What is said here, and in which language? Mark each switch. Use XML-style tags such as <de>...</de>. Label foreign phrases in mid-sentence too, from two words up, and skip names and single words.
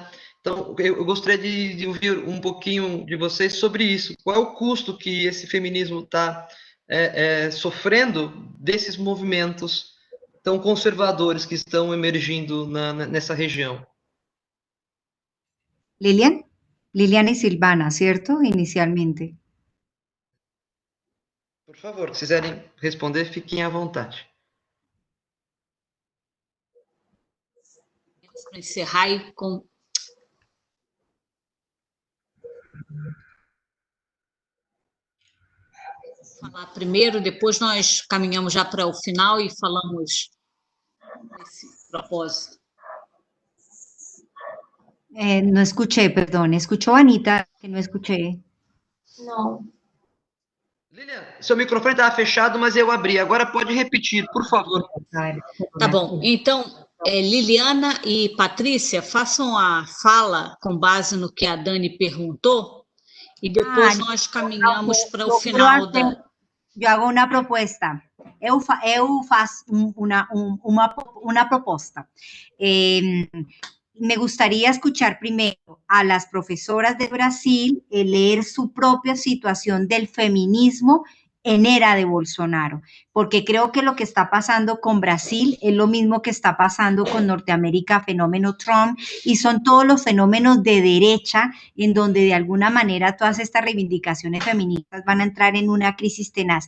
<pt>Então, eu gostaria de ouvir um pouquinho de vocês sobre isso. Qual é o custo que esse feminismo está sofrendo desses movimentos tão conservadores que estão emergindo nessa região?</pt> <es>Lilian y Silvana, ¿cierto? Inicialmente.</es> <pt>Por favor, se quiserem responder, fiquem à vontade. Para encerrar e falar primeiro, depois nós caminhamos já para o final e falamos desse propósito.</pt> <es>No escuché, perdón. ¿Escuchó, Anita? Que no escuché.</es> <pt>Não. Lilian, seu microfone estava fechado, mas eu abri. Agora pode repetir, por favor. Tá bom. Então, Liliana e Patrícia, façam a fala com base no que a Dani perguntou e depois nós caminhamos para o final da... Eu hago uma proposta. Eu faço uma proposta.</pt> <es>Me gustaría escuchar primero a las profesoras de Brasil leer su propia situación del feminismo en era de Bolsonaro, porque creo que lo que está pasando con Brasil es lo mismo que está pasando con Norteamérica, fenómeno Trump, y son todos los fenómenos de derecha en donde de alguna manera todas estas reivindicaciones feministas van a entrar en una crisis tenaz.</es>